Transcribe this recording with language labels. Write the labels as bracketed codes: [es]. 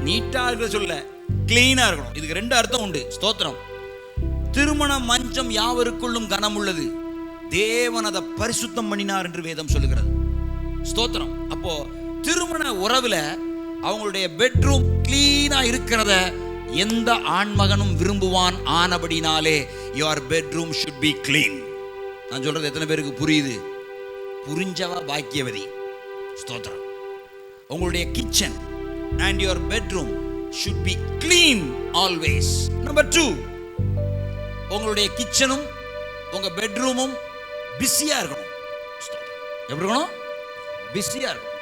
[ta] நீட்டா இருக்கிற சொல்ல கிளீனா இருக்கணும். இதுக்கு 2 அர்த்தம் உண்டு. ஸ்தோத்திரம். திருமண மஞ்சம் யாவருக்குள்ளும் கனம் உள்ளது, தேவன் அதை பரிசுத்தம் பண்ணினார் என்று வேதம் சொல்லுகிறது. ஸ்தோத்திரம். அப்போ திருமண உறவுல அவங்களுடைய பெட்ரூம் கிளீனா இருக்கிறத எந்த ஆண்மகனும் விரும்புவான். ஆனபடினாலே [en] your bedroom should be clean. [ta] நான் சொல்றது எத்தனை பேருக்கு புரியுது? புரிஞ்சவா பாக்கியவதி. ஸ்தோத்திரம். உங்களுடைய kitchen [en] and your bedroom should be clean always. [ta] Number 2, உங்களுடைய கிச்சனும் உங்க பெட்ரூமும் பிஸியா இருக்கணும். எப்படி இருக்கணும்? பிஸியா இருக்கணும்.